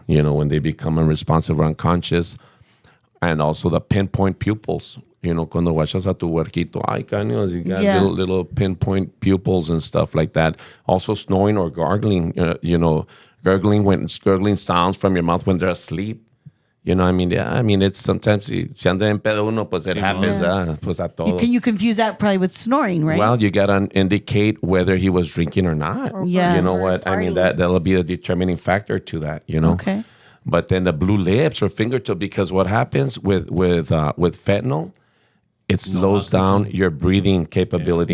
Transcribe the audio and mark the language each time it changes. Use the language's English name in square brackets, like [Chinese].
[English] When they become unresponsive or unconscious, and also the pinpoint pupils. [Spanish] Cuando guachas a tu huerquito, ay, caños, [English] you got little pinpoint pupils and stuff like that. Also, snoring or gargling. Gurgling sounds from your mouth when they're asleep. It's sometimes, [Spanish] si anda en pedo uno, pues [English] it happens, [Spanish] pues a todos. [English] You confuse that probably with snoring, right? Well, you got to indicate whether he was drinking or not. Yeah. You know what? I mean, that'll be a determining factor to that, Okay. But then the blue lips or fingertip, because what happens with fentanyl, it slows down your breathing capability.